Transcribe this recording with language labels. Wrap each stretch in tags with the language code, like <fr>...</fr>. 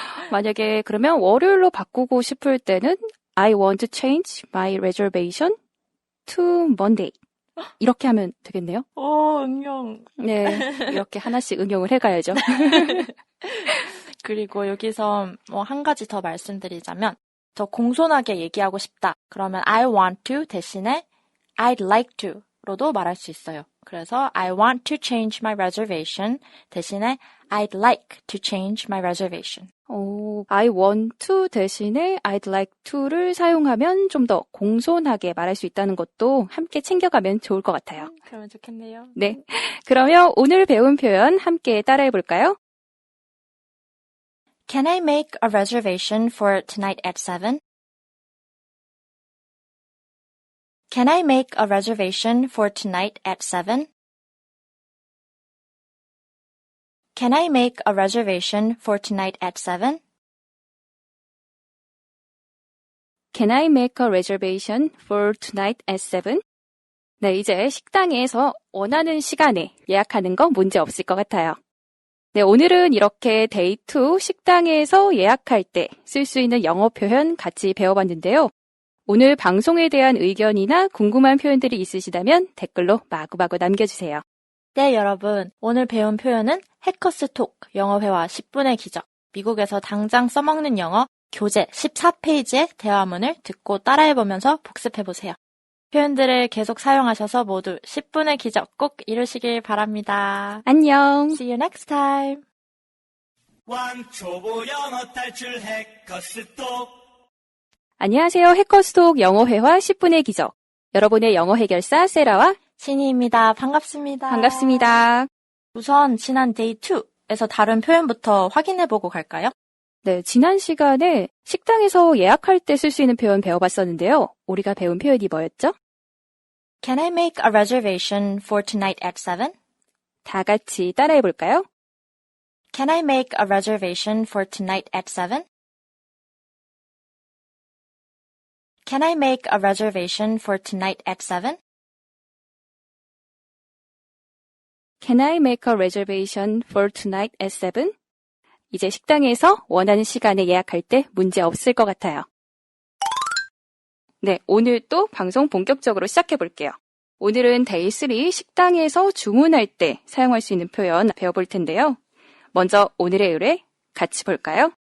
<ko>만약에 그러면 월요일로 바꾸고 싶을 때는</ko> <en>I want to change my reservation to Monday.</en> <ko>이렇게 하면 되겠네요. 오, 응용. 네, 이렇게 하나씩 응용을 해가야죠. 그리고 여기서 한 가지 더 말씀드리자면 더 공손하게 얘기하고 싶다. 그러면</ko> <en>I want to</en> <ko>대신에</ko> <en>I'd like to</en> <ko>로도 말할 수 있어요. 그래서</ko> <en>I want to change my reservation</en> <ko>대신에</ko> <en>I'd like to change my reservation.</en> <ko>I want to 대신에 I'd like to를 사용하면 좀 더 공손하게 말할 수 있다는 것도 함께 챙겨가면 좋을 것 같아요. 그러면 좋겠네요. 네, 그러면 오늘 배운 표현 함께 따라해 볼까요?</ko> <en>Can I make a reservation for tonight at 7? Can I make a reservation for tonight at 7? Can I make a reservation for tonight at 7? Can I make a reservation for tonight at 7?</en> <ko>네, 이제 식당에서 원하는 시간에 예약하는 거 문제 없을 것 같아요. 네, 오늘은 이렇게 데이2 식당에서 예약할 때 쓸 수 있는 영어 표현 같이 배워봤는데요. 오늘 방송에 대한 의견이나 궁금한 표현들이 있으시다면 댓글로 마구마구 남겨주세요. 네, 여러분. 오늘 배운 표현은 해커스톡 영어회화 10분의 기적, 미국에서 당장 써먹는 영어 교재 14페이지의 대화문을 듣고 따라해보면서 복습해보세요. 표현들을 계속 사용하셔서 모두 10분의 기적 꼭 이루시길 바랍니다. 안녕.</ko> <en>See you next time.</en> <ko>왕초보 영어 탈출 해커스톡. 안녕하세요. 해커스톡 영어회화 10분의 기적. 여러분의 영어 해결사 세라와 신이입니다. 반갑습니다. 반갑습니다. 우선 지난 데이 2에서 다른 표현부터 확인해보고 갈까요? 네, 지난 시간에 식당에서 예약할 때 쓸 수 있는 표현 배워봤었는데요. 우리가 배운 표현이 뭐였죠?</ko> <en>Can I make a reservation for tonight at 7?</en> <ko>다 같이 따라해볼까요?</ko> <en>Can I make a reservation for tonight at 7? Can I make a reservation for tonight at 7? Can I make a reservation for tonight at 7?</en> <ko>이제 식당에서 원하는 시간에 예약할 때 문제 없을 것 같아요. 네, 오늘 또 방송 본격적으로 시작해 볼게요. 오늘은 데이 3 식당에서 주문할 때 사용할 수 있는 표현 배워볼 텐데요. 먼저 오늘의 의뢰 같이 볼까요?</ko>